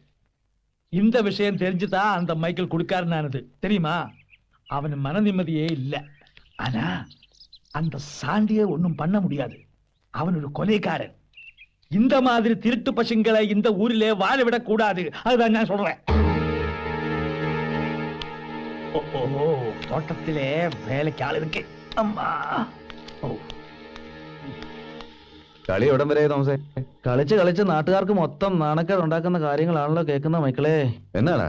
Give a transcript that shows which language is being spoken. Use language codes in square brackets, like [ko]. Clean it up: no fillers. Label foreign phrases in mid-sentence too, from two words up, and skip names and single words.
[ta] இந்த விஷயம் தெரிஞ்சுதான் அந்த மைக்கேல் குடுக்காருனானது தெரியுமா? அவன் மன நிம்மதியே இல்ல. ஆனா அந்த சாண்டியை ஒண்ணும் பண்ண முடியாது. அவன் ஒரு கொலைக்காரன். இந்த மாதிரி திருட்டு பசங்களை இந்த ஊரிலே வாழ விடக் கூடாது. அதுதான் நான் சொல்றேன். [ml] തോട്ടത്തിലെ വേലയ്ക്ക് ആളിരിക്കെ. കളി എവിടം വരെ തോമസേ? കളിച്ച് കളിച്ച് നാട്ടുകാർക്ക് മൊത്തം നാണക്കേട് ഉണ്ടാക്കുന്ന കാര്യങ്ങളാണല്ലോ കേൾക്കുന്ന മക്കളെ. എന്നാണ്